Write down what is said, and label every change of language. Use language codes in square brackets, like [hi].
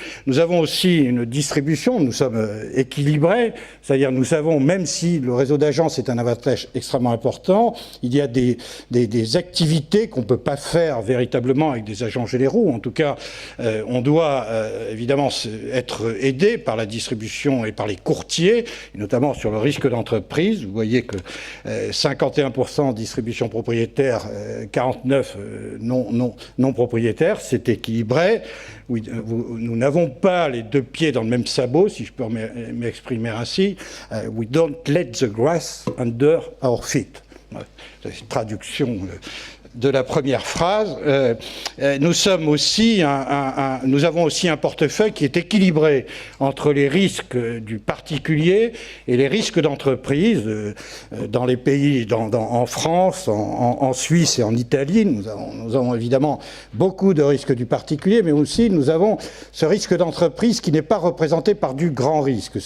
[fr] Nous avons aussi une distribution, nous sommes équilibrés, c'est-à-dire nous savons, même si le réseau d'agences est un avantage extrêmement important, il y a des activités qu'on ne peut pas faire véritablement avec des agents généraux. En tout cas, on doit évidemment être aidé par la distribution et par les courtiers, notamment sur le risque d'entreprise. Vous voyez que 51% distribution propriétaire, 49% non propriétaire, c'est équilibré. Nous n'avons pas les deux pieds dans le même sabot, si je peux m'exprimer ainsi. [en] We don't let the grass under our feet. [fr] C'est une traduction de la première phrase. Nous avons aussi un portefeuille qui est équilibré entre les risques du particulier et les risques d'entreprise. Dans les pays, en France, en Suisse et en Italie, nous avons évidemment beaucoup de risques du particulier, mais aussi nous avons ce risque d'entreprise qui n'est pas représenté par du grand risque.